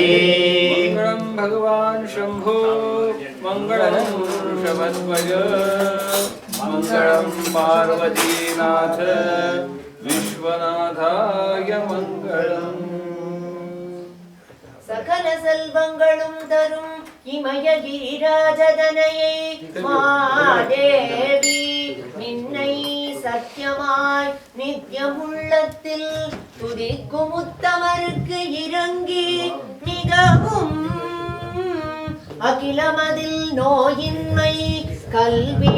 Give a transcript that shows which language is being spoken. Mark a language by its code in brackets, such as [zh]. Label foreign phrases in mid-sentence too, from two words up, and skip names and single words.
[sa] मङ्गलं भगवान् शम्भो मङ्गलं शबध्वज मङ्गलं पार्वतीनाथ विश्वनाथाय मङ्गलम् [ta] सकल செல்வங்களும் தரும் இமயகிரிராஜதனையை மாதேவி நின்னை சத்தியமாய் நித்தியமுள்ளத்தில் துதிக்கும் உத்தமருக்கு இறங்கி மிகவும் அகிலமதில் நோயின்மை கல்வி